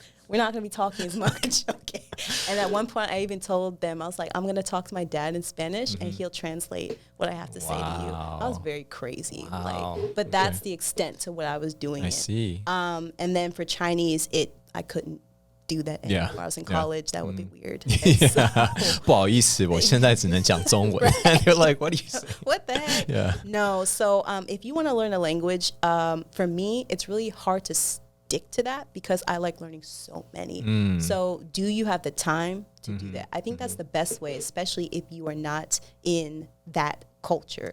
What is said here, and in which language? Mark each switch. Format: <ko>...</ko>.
<en>we're not going to be talking as much. Okay. And at one point, I even told them, I was like, I'm going to talk to my dad in Spanish and he'll translate what I have to say to you. I was very crazy. Wow. But that's the extent to what I was doing. I see. And then for Chinese, I couldn't do that anymore. I was in college. That would be weird. Yeah.</en> <zh>不好意思，我现在只能讲中文。</zh> <en>And you're like, what do you say? What the heck? Yeah. No. So if you want to learn a language, for me, it's really hard to stick to that because I like learning so many. So do you have the time to do that? I think that's the best way, especially if you are not in that culture.</en>